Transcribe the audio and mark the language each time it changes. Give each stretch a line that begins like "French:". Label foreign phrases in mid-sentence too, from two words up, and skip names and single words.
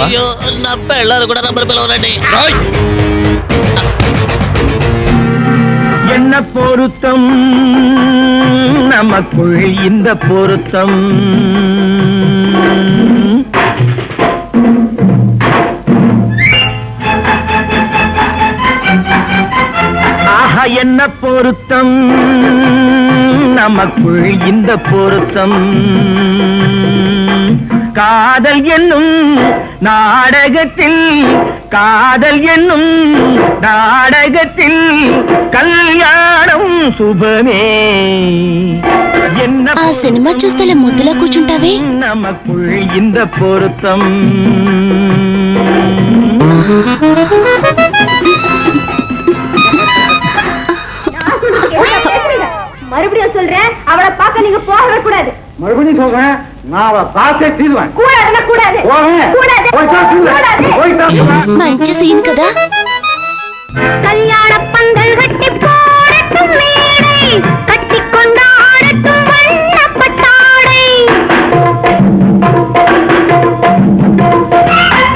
Telugu: నా పెళ్ళాలు కూడా నంబర్ పిలవనండి.
Tamil: என்ன பொருத்தம் நமக்குள் இந்த பொருத்தம் ஆஹா என்ன பொருத்தம் நமக்குள் இந்த பொருத்தம் காதல் என்னும் நாடகத்தில் காதல் என்னும் நாடகத்தில்
Telugu: కళ్యాణం శుభమే. ఆ సినిమా చూస్తే ముద్దులా కూర్చుంటావే.
Tamil: நமக்குள் இந்த பொருத்தம். மறுபடியும் சொல்றேன், அவளை பார்க்க நீங்க போகவே கூடாது. மறுபடியும் சொல்றேன், நான் அவளை பார்க்க தீருவேன். கூடாது கூடாது
Telugu: మంచి సీన్ కదా.
Tamil: கல்யாண பந்தல் கட்டி போடட்டும் மேடை, கட்டி கொண்டாடட்டும் வண்ணப்பட்டாடை.